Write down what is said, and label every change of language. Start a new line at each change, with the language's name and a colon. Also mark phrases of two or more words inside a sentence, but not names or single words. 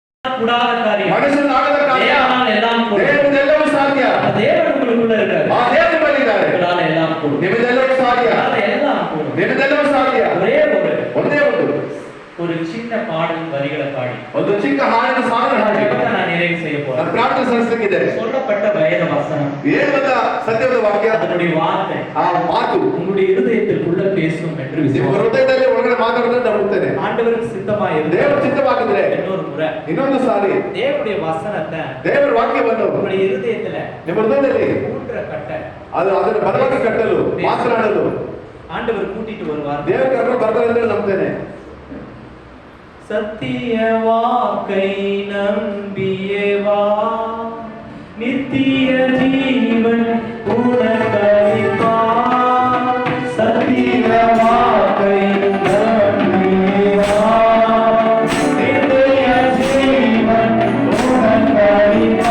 Tamil: கூடாத காரியம்
Kannada: ಮನುಷ್ಯನ ಆಗದ ಕಾರ್ಯ
Tamil: தேவனால் எல்லாம் கூடும்.
Kannada: ದೇವರಿಂದೆಲ್ಲವೂ ಸಾಧ್ಯ.
Tamil: தேவன் உங்களுக்குள்ள இருக்காரு.
Kannada: ದೇವರು ಬಂದಿದ್ದಾರೆ.
Tamil: உங்களால எல்லாம் கூடும்.
Kannada: ನಿಮ್ಮಿಂದೆಲ್ಲವೂ ಸಾಧ್ಯ.
Tamil: உங்களால எல்லாம் கூடும்.
Kannada: ನಿಮ್ಮಿಂದೆಲ್ಲವೂ ಸಾಧ್ಯ.
Tamil: ஒரே
Kannada: ಒಂದು
Tamil: ஒரு சின்ன பாடல் வரிகளை பாடி
Kannada: ಒಂದು ಚಿಕ್ಕ ಹಾಡಿನ ಸಾಲನ್ನು ಹಾಡಿ
Tamil: நான் நிறைவு செய்ய போறேன்.
Kannada: ನಾನು ಪ್ರಾರ್ಥನೆ ಸಲ್ಲಿಸಲಿಕ್ಕಿದೆ.
Tamil: சொல்லப்பட்ட வேத வசனம்
Kannada: ಹೇಳುವಂತ ಸತ್ಯದ ವಾಕ್ಯ,
Tamil: அதனுடைய வார்த்தை
Kannada: ಆ ಮಾತು
Tamil: உங்களுடைய இருதயத்திற்குள்ள பேசும் என்று
Kannada: ನಿಮ್ಮ
Tamil: விசுவாசிக்கிறேன்.
Kannada: ಹೃದಯದಲ್ಲಿ ಒಳಗಡೆ ಮಾತಾಡೋದನ್ನ ನಂಬುತ್ತೇನೆ.
Tamil: ஆண்டவருக்கு சித்தமாய் இருந்து
Kannada: ದೇವರ ಚಿತ್ತವಾಗಿದ್ರೆ
Tamil: இன்னொரு முறை
Kannada: ಇನ್ನೊಂದು ಸಾರಿ
Tamil: தேவனுடைய வசனத்தை
Kannada: ದೇವರ ವಾಕ್ಯವನ್ನು
Tamil: உங்களுடைய இருதயத்துல
Kannada: ನಿಮ್ಮ ಹೃದಯದಲ್ಲಿ
Tamil: ஊன்ற கட்ட
Kannada: ಅದನ್ನು ಬಲವಾಗಿ ಕಟ್ಟಲು ಮಾತನಾಡಲು
Tamil: ஆண்டவர் கூட்டிட்டு வருவார்.
Kannada: ದೇವರ ಕರ್ಕೊಂಡು ಬರ್ತಾರೆ ಅಂತ ನಂಬ್ತೇನೆ.
Tamil: சத்திய வாக்கை நம்பியவா நித்திய ஜீவன் உனக்களிப்பா. சத்திய வாக்கை நம்பியவா நித்திய ஜீவன் உனக்களிப்பா.